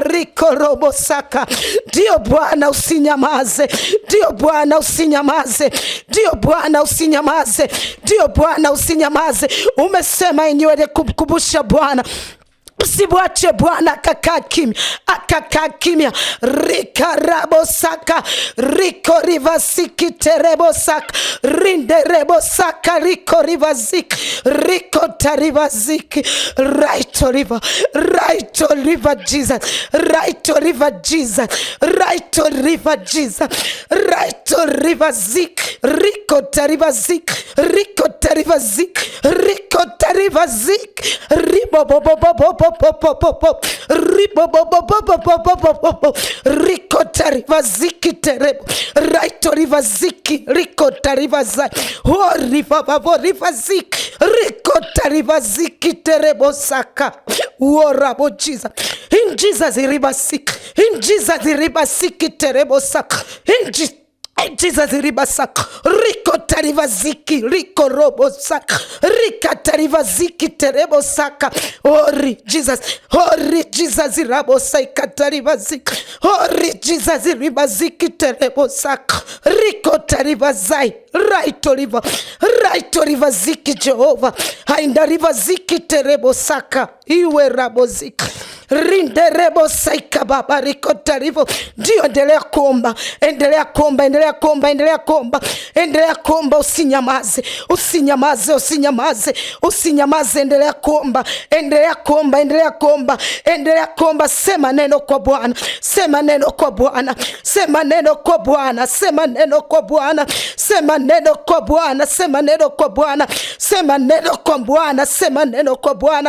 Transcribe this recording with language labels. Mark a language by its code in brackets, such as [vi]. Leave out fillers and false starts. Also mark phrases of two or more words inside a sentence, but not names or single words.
[sw] Riko robo saka. Ndio Bwana, usinyamaze, ndio Bwana, usinyamaze, ndio Bwana, usinyamaze, ndio Bwana, usinyamaze. Umesema yenyewe kukumbusha Bwana, usimwache Bwana akakaa kimya, akakaa kimya. Rikarabo saka riko rivasiki terebo saka rinde rebo saka riko rivasiki riko tarivasiki. Right river, right river Jesus, right river Jesus, right river Jesus, right river zik riko tarivasiki riko tarivasiki riko tarivasiki ribo bobo bobo riko tarivaziki terebo raito rivaziki riko tarivazai ho rivavo rivaziki riko tarivaziki terebo saka. Warabo Jesus, in Jesus ribasiki, in Jesus ribasiki terebo saka, in Jesus ribasaka riko tarivaziki riko robo saka rika tarivaziki terebo saka. Ori Jesus, ori Jesus rabo saika tarivaziki, ori Jesus ribaziki terebo saka riko tarivazai. Right river, right river ziki Jehova, hainda river ziki terebo saka iwe rabo ziki rinde rebo saika. Baba, riko tarivo. Ndio, endelea kuomba, endelea kuomba, endelea kuomba, endelea kuomba, endelea kuomba. Usinyamaze, usinyamaze, usinyamaze, usinyamaze. Endelea kuomba, endelea kuomba, endelea kuomba, endelea kuomba. Sema neno kwa Bwana, sema neno kwa Bwana, sema neno kwa Bwana, sema neno kwa Bwana, sema neno kwa Bwana, sema neno kwa Bwana, sema neno kwa Bwana, sema neno kwa Bwana.